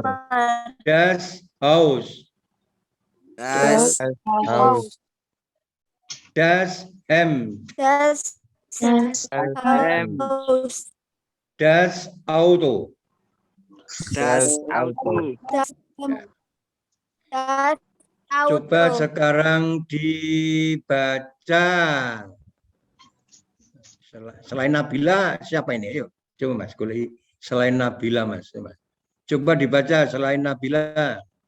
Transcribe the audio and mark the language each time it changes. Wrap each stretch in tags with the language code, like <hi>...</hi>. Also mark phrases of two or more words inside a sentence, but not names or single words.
<de>Das Haus. Haus. Das Hemd. Das Haus. Das Auto. Auto.</de> <id>Coba sekarang dibaca. Selain Nabila, siapa ini? Ayo, coba Mas. Selain Nabila, Mas. Coba dibaca selain Nabila.</id>